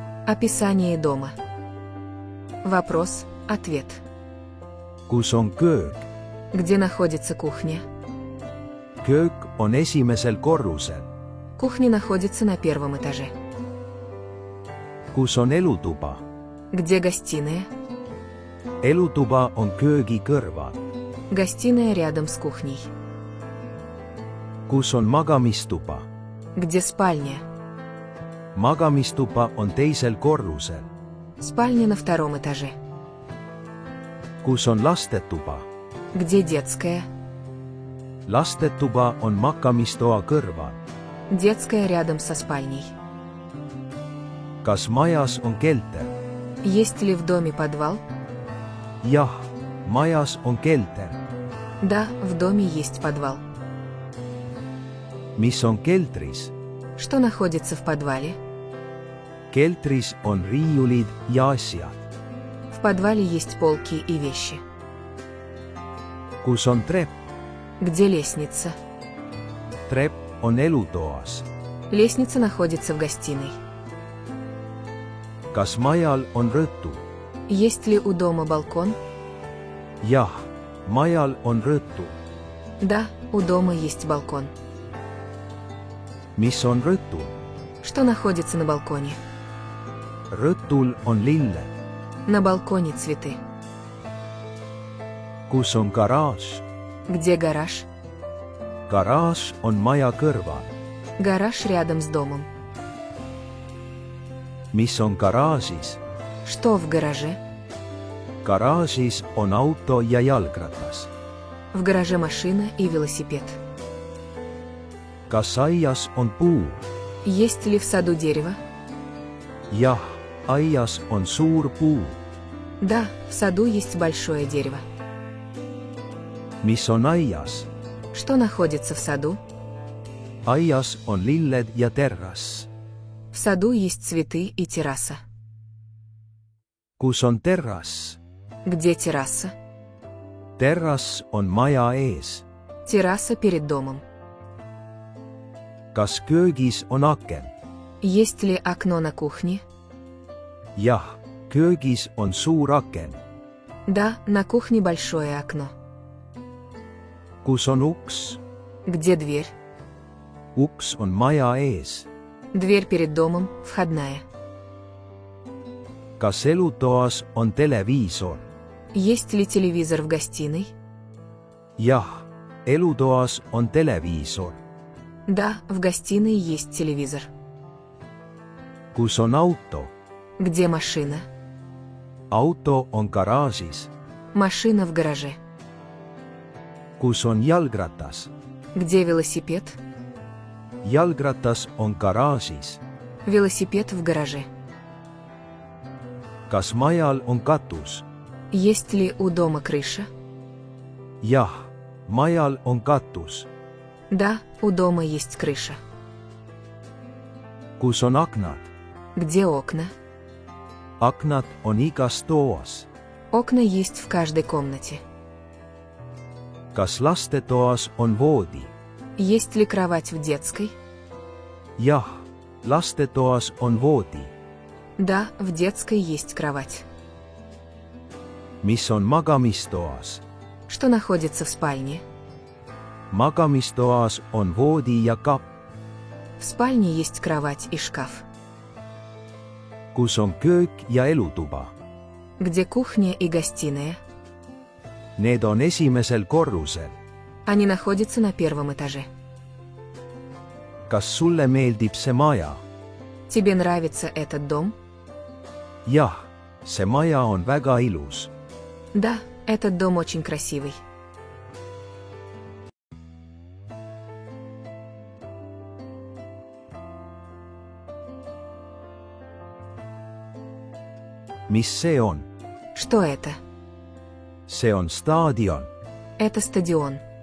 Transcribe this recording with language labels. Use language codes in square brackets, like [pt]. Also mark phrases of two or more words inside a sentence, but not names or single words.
[ru] Описание дома. Вопрос, ответ. [et] kus on köök? [ru] Где находится кухня? [et] köök on esimesel korrusel. [ru] Кухня находится на первом этаже. [et] kus on elutuba? [ru] Где гостиная? [et] elutuba on köögi kõrval. [ru] Гостиная рядом с кухней. [et] kus on magamistuba? [ru] Где спальня? [et] magamistuba on teisel korrusel. [ru] Спальня на втором этаже. [et] kus on lastetuba? [ru] Где детская? [et] lastetuba on magamistoa kõrval. [ru] Детская рядом со спальней. [et] kas majas on kelter? [ru] Есть ли в доме подвал? [et] jah, majas on kelter. [ru] Да, в доме есть подвал. [et] mis on keldris? [ru] Что находится в подвале? [et] keldris on riiulid ja asjad. [ru] В подвале есть полки и вещи. [et] kus on trepp? [ru] Где лестница? [et] trepp on elutoas. [ru] Лестница находится в гостиной. [et] kas majal on rõtu? [ru] Есть ли у дома балкон? [et] jah, majal on rõtu. [ru] Да, у дома есть балкон. [et] mis on rõtul? [ru] Что находится на балконе? [et] rõtul on lilled. [ru] На балконе цветы. [et] kus on garaaž? [ru] Где гараж? [et] garaaž on maja kõrval. [ru] Гараж рядом с домом. [et] mis on garaažis? [ru] Что в гараже? [et] garaažis on auto ja jalgratas. [ru] В гараже машина и велосипед. [et] kas aias on puu? [ru] Есть ли в саду дерево? [et] jah, aias on suur puu. [ru] Да, в саду есть большое дерево. [et] mis on aias? [ru] Что находится в саду? [et] aias on lilled ja terrass. [ru] В саду есть цветы и терраса. [et] kus on terrass? [ru] Где терраса? [et] terrass on maja ees. [ru] Терраса перед домом. [et] kas köögis on aken? [ru] Есть ли окно на кухне? [et] jah, köögis on suur aken. [ru] Да, на кухне большое окно. [et] kus on uks? [ru] Где дверь? [et] uks on maja ees. [ru] Дверь перед домом, входная. [et] kas elutoas on televiisor? [ru] Есть ли телевизор в гостиной? [et] jah, elutoas on televiisor. [ru] Да, в гостиной есть телевизор. [et] kus on auto? [ru] Где машина? [et] auto on garaažis. [ru] Машина в гараже. [et] kus on jalgratas? [ru] Где велосипед? [et] jalgratas on garaažis. [ru] Велосипед в гараже. [et] kas majal on katus? [ru] Есть ли у дома крыша? [et] jah, majal on katus. [ru] Да, у дома есть крыша. [et] kus on aknad? [ru] Где окна? [et] aknad on igas toas. [ru] Окна есть в каждой комнате. [et] kas lastetoas on voodi? [ru] Есть ли кровать в детской? [et] jah, lastetoas on voodi. [ru] Да, в детской есть кровать. [et] mis on magamistoas? [ru] Что находится в спальне? [et] magamistoas on voodi ja kapp. [ru] В спальне есть кровать и шкаф. [et] kus on köök ja elutuba? [ru] Где кухня и гостиная? [et] Need on esimesel korrusel. [ru] Они находятся на первом этаже. [et] kas sulle meeldib see maja? [ru] Тебе нравится этот дом? [et] jah, see maja on väga ilus. [ru] Да, этот дом очень красивый. [et] mis see on? [ru] Что это? [et] see on staadion, [ru] Это стадион.